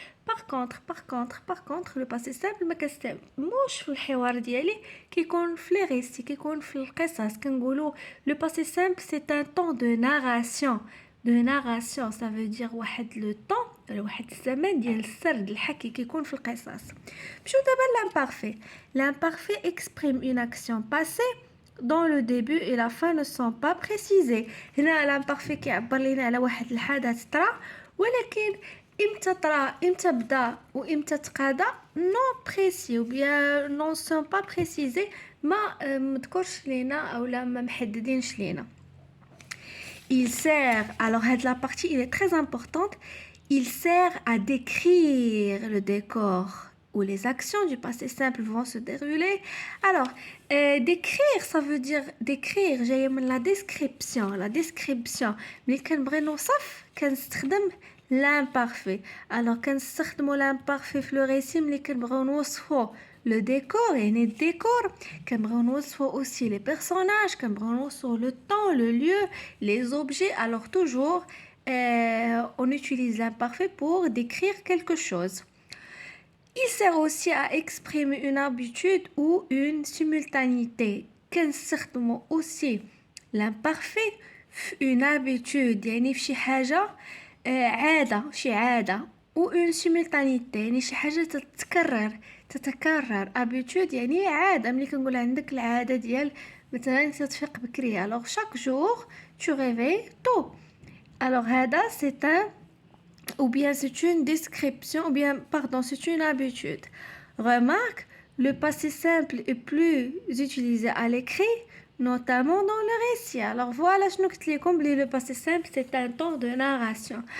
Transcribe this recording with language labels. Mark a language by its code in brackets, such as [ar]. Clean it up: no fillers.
[fr] par contre [ar] لو باسي سامبل ما كنستعملوش في الحوار ديالي كيكون في لي ريسي كيكون في القصص كنقولوا لو باسي سامبل سي ان طون دو ناراسيون. [fr] ça veut dire [ar] واحد لو طون واحد الزمن ديال السرد الحكي كيكون في القصص. مشيو دابا [fr] l'imparfait exprime une action passée dont le début et la fin ne sont pas précisés. [ar] هنا [fr] l'imparfait [ar] كيعبر لينا على واحد الحدث طرا ولكن امتى طرا امتى بدا وامتى تقاضى [fr] non précis ou bien non sont pas précisés [ar] ما مذكورش لينا او لا ما محددينش لينا. [fr] Il sert, alors la partie il est très importante, il sert à décrire le décor où les actions du passé simple vont se dérouler. Alors, décrire, ça veut dire décrire, j'ai la description, mais [ar] كنبغي نوصف كنستخدم [fr] l'imparfait. Alors [ar] كنستخدموا [fr] l'imparfait في le récit [ar] ملي كنبغيو نوصفو [fr] le décor [ar] يعني الديكور كنبغيو نوصفو [fr] aussi les personnages [ar] كنبغيو نوصفو [fr] le temps le lieu les objets. Alors toujours on utilise l'imparfait pour décrire quelque chose. Il sert aussi à exprimer une habitude ou une simultanéité. [ar] كنستخدموا [fr] aussi l'imparfait une habitude [ar] يعني في شي حاجة عادة شي عادة و [fr] une simultanéité [ar] يعني شي حاجة تتكرر [fr] habitude [ar] يعني عادة ملي كنقول عندك العادة ديال مثلا تتفيق بكري [fr] alors chaque jour tu réveilles tôt. alors [ar] هذا [fr] c'est un ou bien c'est une description ou bien pardon c'est une habitude. Remarque, le passé simple est plus utilisé à l'écrit notamment dans le récit. Alors voilà, je nous comme le passé simple, c'est un temps de narration.